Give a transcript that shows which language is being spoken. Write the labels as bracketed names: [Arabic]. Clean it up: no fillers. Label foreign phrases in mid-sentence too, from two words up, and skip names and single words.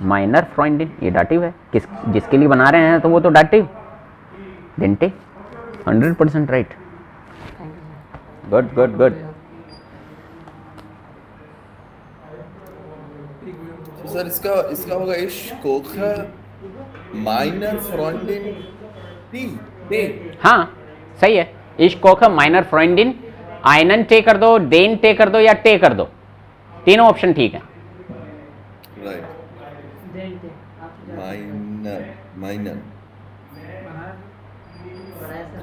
[German] meiner Freundin, [Hindi] ये डाटिव है, किस जिसके लिए बना रहे हैं तो वो तो डाटिव, डेंटे, 100% राइट, [English] thank you good good good. [Hindi] तो सर इसका होगा [German] ich koche meine Freundin Tee. [Hindi] हाँ सही है, [German] ich koch meiner Freundin, einen Tee [Hindi] कर दो, [German] den Tee [Hindi] कर दो, या टे कर दो, तीनों ऑप्शन ठीक है। [English] Right. [Hindi] देंटे आप जो [German] Meine. [Hindi] बनाया सर